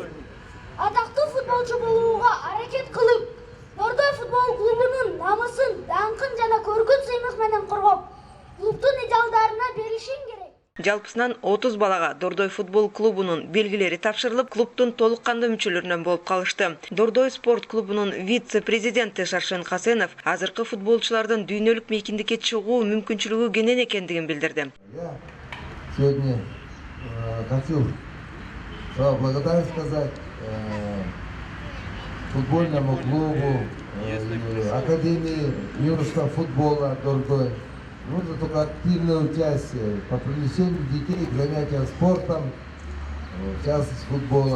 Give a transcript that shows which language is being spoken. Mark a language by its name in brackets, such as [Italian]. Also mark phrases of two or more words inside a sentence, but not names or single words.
[Kyrgyz] Атактуу футболчу болууга аракет кылып, Дордой футбол клубунун намысын, даңкын жана көргөн сыймык менен коргоп, клубдун идеалдарына беришиң керек. Жалпысынан 30 балага Дордой футбол клубунун белгилери тапшырылып, клубдун толук кандуу мүчөлөрүнөн болуп калышты. Дордой спорт клубунун вице-президенти Шаршен Хасенов азыркы футболчулардын дүйнөлүк мейкиндикке чыгуу мүмкүнчүлүгү кенен экендигин билдирди. [Russian] Я сегодня хочу благодарность сказать футбольному клубу, Академии юношеского футбола Дордой. Нужно только активное участие по привлечению детей к занятиям спортом, в частности футболом.